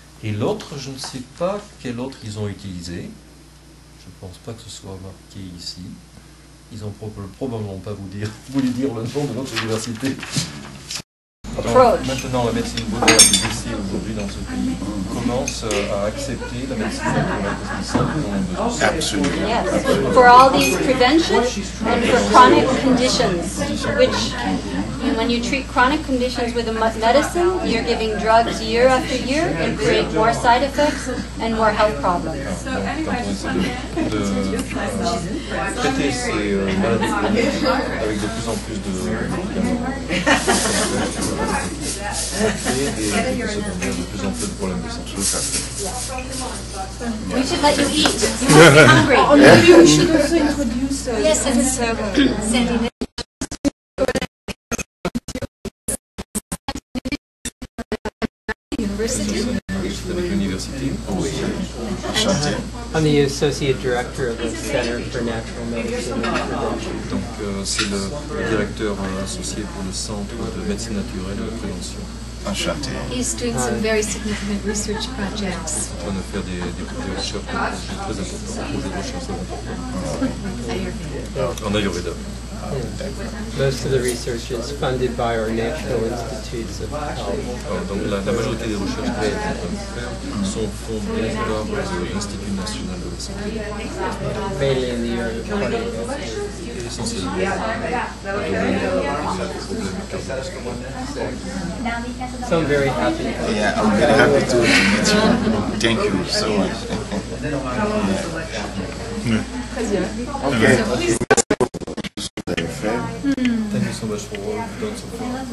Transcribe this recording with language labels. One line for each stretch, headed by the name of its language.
French: Et l'autre, je ne sais pas quel autre ils ont utilisé. Je ne pense pas que ce soit marqué ici. Ils n'ont probablement pas voulu dire le nom de notre université. Donc, maintenant, la médecine moderne ici aujourd'hui dans ce pays commence à accepter la médecine naturelle parce qu'ils sentent qu'ils en ont besoin. Absolument.
English: Yes, for all these prevention and for chronic conditions, which when you treat chronic conditions with a medicine, you're giving drugs year after year and create more side effects and more health problems.
French: Quand on essaie de traiter ces maladies chroniques avec de plus en plus de médicaments, et des effets secondaires, de plus en plus de problèmes de santé.
English: We should let you eat. You must be hungry. Maybe we should also introduce Yes, and Sandy. University.
French: Avec l'université.
English: I'm the associate director of the Center for Natural Medicine and Prevention.
French: Donc c'est le directeur associé pour le Centre de médecine naturelle et de prévention. Enchanté.
English: He's doing some very significant research projects.
French: En train de faire des recherches très importantes, des projets de recherche très importants. En Ayurveda.
English: Most of the research is funded by our national institutes of health.
French: Donc la majorité des recherches qui sont fondées par l'Institut national de la santé.
English: Mainly in the area of cardiovascular.
French: Essentiellement dans le domaine des problèmes cardiovasculaires.
English: So I'm very happy. Yeah, I'm very happy to meet you. Thank you so much. Okay. Thank you so much for what you've done so far.